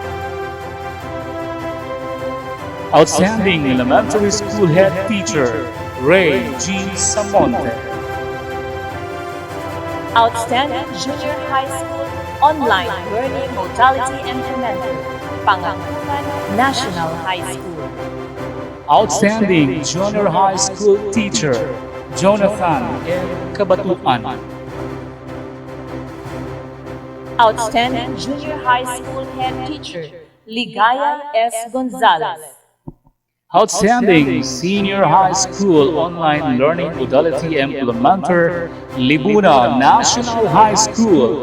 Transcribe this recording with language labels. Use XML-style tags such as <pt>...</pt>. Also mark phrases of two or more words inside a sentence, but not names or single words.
<en>Outstanding Elementary School Head Teacher, Ray G. Samonte. Outstanding Junior High School Online Learning Modality Implementer, Pangantukan National High School. Outstanding Junior High School Teacher, Jonathan N. Kabatuan. Outstanding Junior High School Head Teacher, Ligaya S. Gonzalez. Outstanding Senior High School Online Learning Modality Implementer, Libuna National High School.</en>